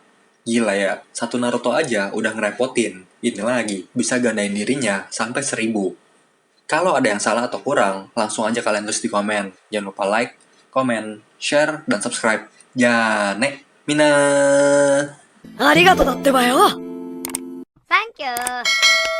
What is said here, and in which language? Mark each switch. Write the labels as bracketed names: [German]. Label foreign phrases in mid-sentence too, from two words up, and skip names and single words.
[Indonesian] Gila ya, satu Naruto aja udah ngerepotin. Ini lagi, bisa gandain dirinya sampai 1000. Kalau ada yang salah atau kurang, langsung aja kalian tulis di komen. Jangan lupa like, komen, share, dan subscribe. [Japanese] じゃね、みんな! ありがとうってばよ! [English] Thank you.